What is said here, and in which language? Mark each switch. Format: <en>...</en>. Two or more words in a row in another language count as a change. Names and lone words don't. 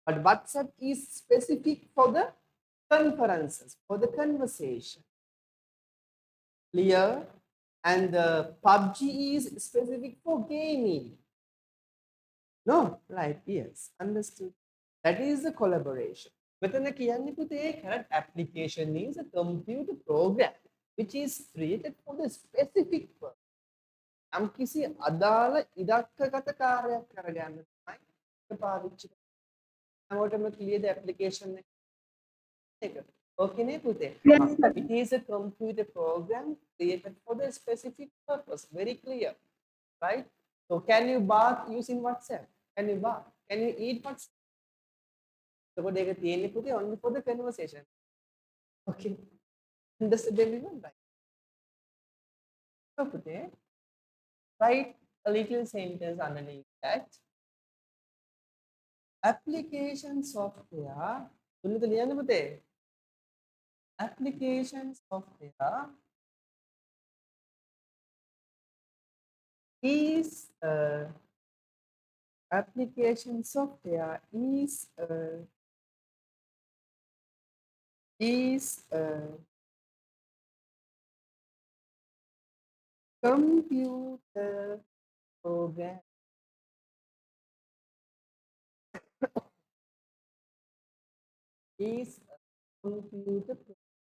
<en>But WhatsApp is specific for the conferences, for the conversation. Clear? And the PUBG is specific for gaming. No? Right, yes. Understood. That is the collaboration.</en> <si>මෙතන කියන්නේ පුතේ</si> <en>current application is a computer program which is created for the specific purpose.</en> <si>යම් කිසි අදාළ ඉලක්කගත කාර්යයක් කරගන්න තමයි පාවිච්චි කරන්නේ.</si> <en>හැමෝටම clear the application එක.</en> <si>Okay නේ පුතේ?</si> <en>Yes, sir. It is a computer program created for the specific purpose. Very clear. Right? So can you bath using WhatsApp? Can you bath? Can you eat WhatsApp? So they get only for the conversation. Okay. Understood everyone, right? So today, write a little sentence underneath that. Application software.</en> <si>තුනද ලියන්න පුතේ?</si> <en>Application software is application software is computer program is a computer program.</en>